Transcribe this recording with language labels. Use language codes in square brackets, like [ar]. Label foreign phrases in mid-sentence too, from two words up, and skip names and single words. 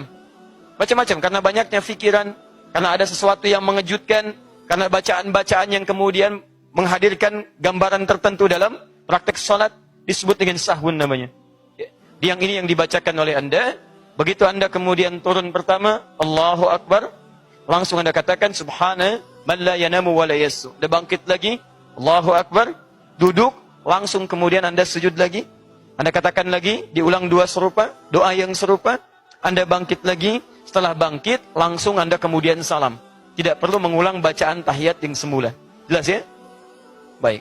[id] Macam-macam, karena banyaknya fikiran, karena ada sesuatu yang mengejutkan, karena bacaan-bacaan yang kemudian menghadirkan gambaran tertentu dalam praktek salat, disebut dengan sahwun namanya. Yang ini yang dibacakan oleh Anda, begitu Anda kemudian turun pertama, [ar] الله أكبر, [id] langsung Anda katakan, [ar] سبحان من لا ينام ولا يسهو. [id] Anda bangkit lagi, [ar] الله أكبر, [id] duduk, langsung kemudian Anda sujud lagi. Anda katakan lagi, diulang 2 serupa, doa yang serupa. Anda bangkit lagi, setelah bangkit, langsung Anda kemudian salam. Tidak perlu mengulang bacaan tahiyat yang semula. Jelas ya? Baik.